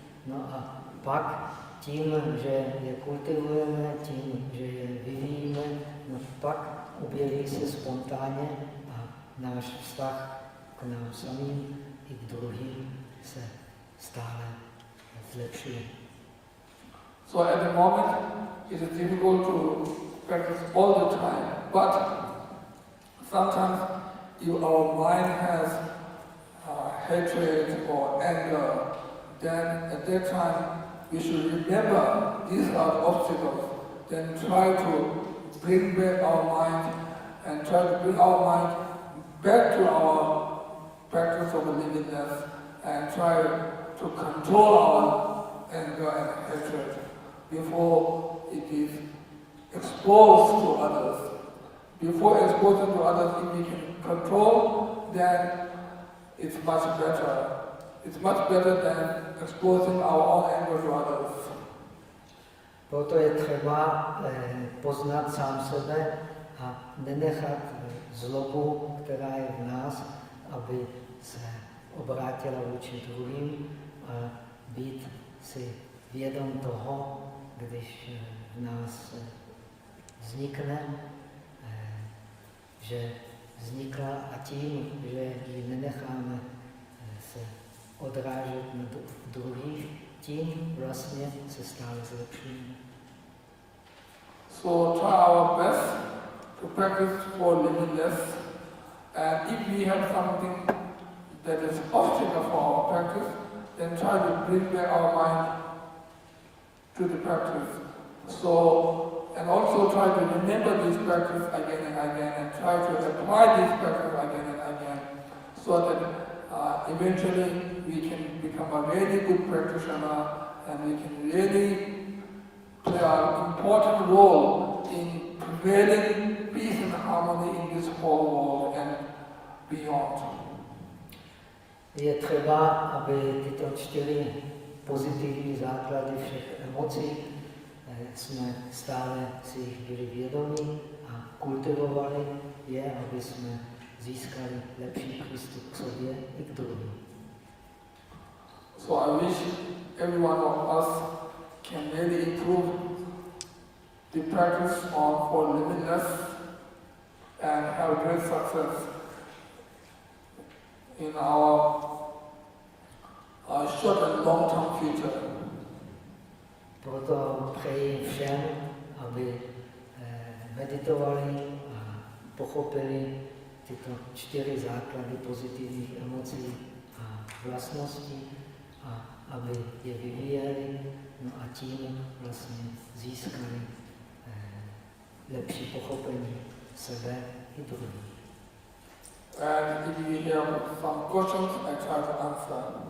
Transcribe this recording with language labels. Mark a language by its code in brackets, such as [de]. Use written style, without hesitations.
[cs] No a pak tím, že je kultivujeme, tím, že je vyvíjíme, no pak objeví se spontánně a náš vztah k nám samým i k druhým se stále zlepšuje. [en] So at the moment it is difficult to practice all the time. But sometimes if our mind has hatred or anger, then at that time we should remember these are the obstacles. Then try to bring back our mind and try to bring our mind back to our practice of livingness and try to control our anger and hatred before it is exposed to others. Before exposing to others, if we can control, then it's much better. It's much better than exposing our own anger to others. [cs] Proto je třeba poznat sám sebe a nenechat zlobu, která je v nás, aby se obrátila vůči druhým a být si vědom toho, když v nás vznikne, že vznikla a tím, že ji nenecháme se odrážet na druhých, tím vlastně se stále zlepšíme. [en] So try our best to practice for livingness, and if we have something that is obstacle for our practice, then try to bring back our mind to the practice. So, and also try to remember this practice again and again, and try to apply this practice again and again, so that eventually we can become a really good practitioner, and we can really play an important role in prevailing peace and harmony in this whole world and beyond. [cs] Je třeba, aby tyto 4 pozitivní základy všech emocí jsme stále si jich byli vědomí a kultivovali je, aby jsme získali lepší přístup k sobě i k druhým. [en] So I wish every one of us can really improve the practice for livingness and have great success in our short and long-term future. [cs] Proto přeji všem, aby meditovali a pochopili tyto 4 základy pozitivních emocí a vlastností a aby je vyvíjeli, no a tím vlastně získali lepší pochopení sebe i druhých. [en] And if you have some questions, I try to answer.